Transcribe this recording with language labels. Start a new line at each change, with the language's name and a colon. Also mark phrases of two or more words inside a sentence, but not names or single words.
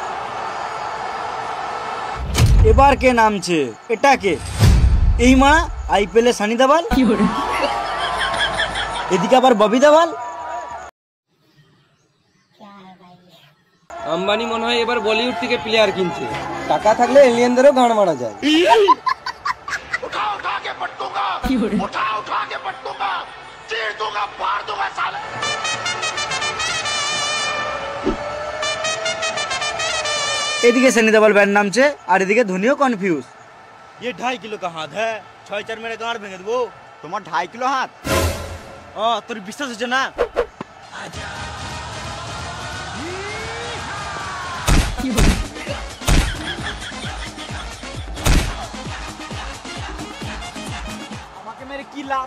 Bangla: এবার কে নামছে? এটা কে? এই মা আইপিএল এ সানি দেওয়াল, এদিকে আবার ববি দেওয়াল। আম্বানি মনে হয় এবার বলিউড থেকে প্লেয়ার কিনছে। টাকা থাকলে এলিয়েনদেরও গান মারা যায়।
Hindi: उठा उठा के पटकूंगा उठा उठा के पटकूंगा चीर दूंगा फाड़ दूंगा साले
Bangla: এদিকে সানি দেওয়াল ব্যাট নামছে, আর এদিকে ধোনিও কনফিউজ।
Hindi: ये 2.5 किलो का हाथ है, 6-4
Bangla: মেরে গাঁড় ভেঙে দেবো। তোমার 2.5 কিলো হাত? তোর বিশ্বাস হচ্ছে না? আমাকে মেরে কি লাভ?